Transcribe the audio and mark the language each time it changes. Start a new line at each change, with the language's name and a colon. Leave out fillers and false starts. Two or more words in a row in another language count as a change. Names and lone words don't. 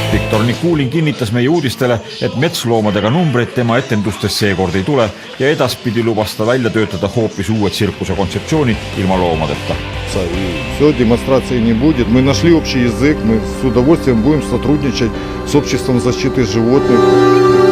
Estonian: direktor Nikulin kinnitas meie uudistele, et metsloomadega numbreid tema etendustes seekord ei tule ja edaspidi lubas ta välja töötada hoopis uue tsirkuse kontseptsiooni ilma loomadeta.
Russian: Все, демонстрации не будет. Мы нашли общий язык, мы с удовольствием будем сотрудничать с обществом защиты животных.